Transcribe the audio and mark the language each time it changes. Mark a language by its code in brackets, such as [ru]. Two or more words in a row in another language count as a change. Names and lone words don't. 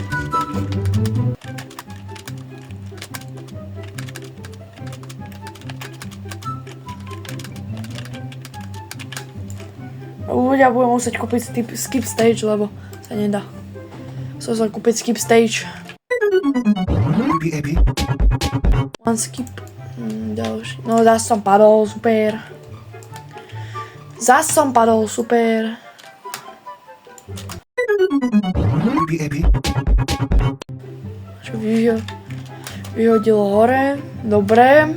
[sk] Ľudia budem musieť kúpiť [en] skip stage, [sk] lebo sa nedá. Som sa kúpiť [en] skip stage. One skip. [sk] Ďalší. No zás som padol, super. Zás som padol, super. Čo vyhodilo hore. Dobre.